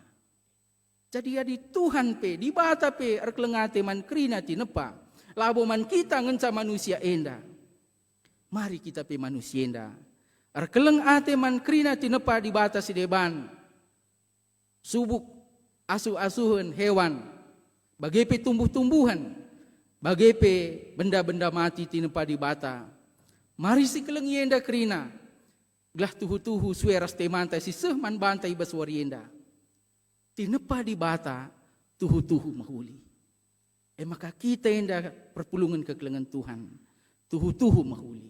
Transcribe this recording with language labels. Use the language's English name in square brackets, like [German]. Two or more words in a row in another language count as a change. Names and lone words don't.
[Batak Karo] Jadi adi Tuhan pe di bata pe erkelengate man krina tinepa. Labo man kita ngenca manusia enda. Mari kita pe manusia enda. Erkeleng ate man krina tinepa di bata si deban. Subuk asuh-asuhan hewan. Bagepe tumbuh-tumbuhan. Bagepe benda-benda mati tinepa di bata. Mari si keleng yenda krina. Glah tuhu-tuhu sueras temanta si sehman bantai baswari yenda. Tinepa di bata tuhu-tuhu mahuli. Maka kita yenda perpulungan kekelengan Tuhan. Tuhu-tuhu mahuli.